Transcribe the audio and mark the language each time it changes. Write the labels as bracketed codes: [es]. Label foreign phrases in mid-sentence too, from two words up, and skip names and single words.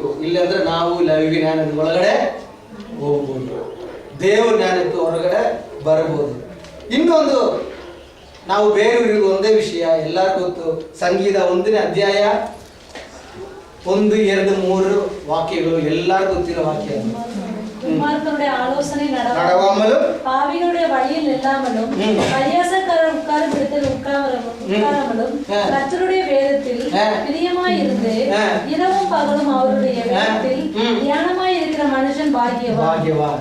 [kn] ಇಲ್ಲಾಂದ್ರೆ ನಾವು ಲೈಂಗಿಕ ಜ್ಞಾನದ ಒಳಗಡೆ ಹೋಗ್ಬೋದು, ದೇವ್ರ ಜ್ಞಾನಕ್ಕೆ ಹೊರಗಡೆ ಬರಬಹುದು. ಇನ್ನೊಂದು, ನಾವು ಬೇರೆಯವರಿಗೂ ಒಂದೇ ವಿಷಯ ಎಲ್ಲರಿಗೂ ಗೊತ್ತು. ಸಂಗೀತ 1ನೇ ಅಧ್ಯಾಯ 1, 2, 3 ವಾಕ್ಯಗಳು ಎಲ್ಲರಿಗೂ ಗೊತ್ತಿರೋ ವಾಕ್ಯ. [ta] துன்மார்க்கருடைய ஆலோசனை நடவாமலும் பாவிகளுடைய வழியில் நில்லாமலும் பரியாசக்காரர் உட்காரும் இடத்தில் உட்காராமலும் கர்த்தருடைய வேதத்தில் பிரியமாய் இருந்து இரவும் பகலும் அவருடைய வேதத்தில் தியானமாய் இருக்கிற மனுஷன் பாக்கியவான்.